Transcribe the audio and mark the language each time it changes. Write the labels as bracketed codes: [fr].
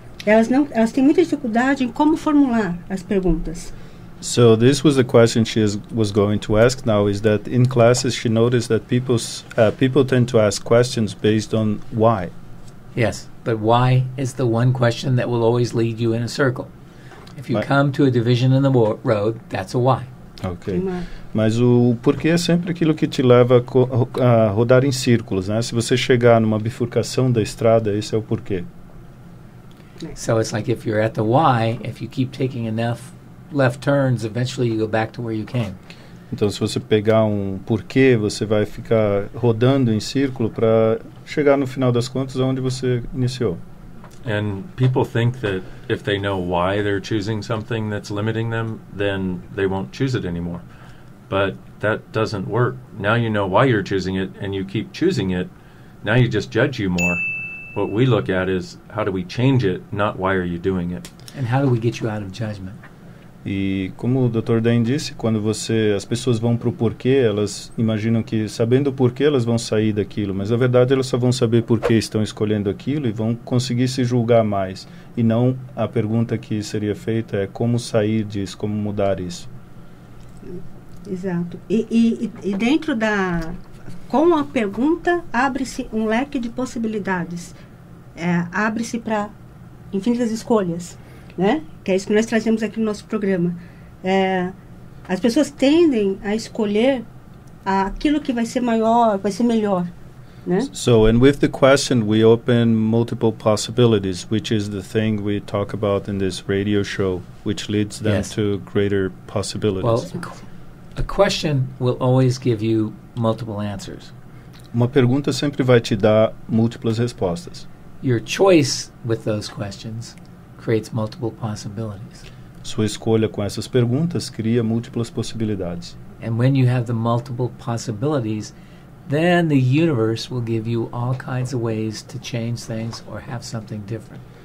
[pt] Elas têm muita dificuldade em como formular as perguntas. [en] So this was the question she was going to ask now, is that in classes she noticed that people tend to ask questions based on why. Yes, but why is the one question that will always lead you in a circle. If you come to a division in the road, that's a why. Ok. [pt] Mas o porquê é sempre aquilo que te leva a rodar em círculos, né? Se você chegar numa bifurcação da estrada, esse é o porquê. [en] So it's like if you're at the why, if you keep taking enough left turns, eventually you go back to where you came. [pt] Então, se você pegar um porquê, você vai ficar rodando em círculo para chegar no final das contas onde você iniciou. [en] And people think that if they know why they're choosing something that's limiting them, then they won't choose it anymore. But that doesn't work. Now you know why you're choosing it, and you keep choosing it. Now you just judge you more. What we look at is how do we change it, not why are you doing it. And how do we get you out of judgment? [pt] E como o Dr. Dan disse, quando as pessoas vão para o porquê, elas imaginam que sabendo o porquê elas vão sair daquilo, mas na verdade elas só vão saber por que estão escolhendo aquilo e vão conseguir se julgar mais. E não a pergunta que seria feita é como sair disso, como mudar isso. Exato. E dentro com a pergunta abre-se um leque de possibilidades. Abre-se para infinitas escolhas. Né? Que é isso que nós trazemos aqui no nosso programa. As pessoas tendem a escolher aquilo que vai ser maior, vai ser melhor. Né? [en] So, and with the question, we open multiple possibilities, which is the thing we talk about in this radio show, which leads them to greater possibilities. Well, a question will always give you multiple answers. [pt] Uma pergunta sempre vai te dar múltiplas respostas. [en] Your choice with those questions creates multiple possibilities. [pt] Sua escolha com essas perguntas cria múltiplas possibilidades. [en] And when you have the multiple possibilities, then the universe will give you all kinds of ways to change things or have something different.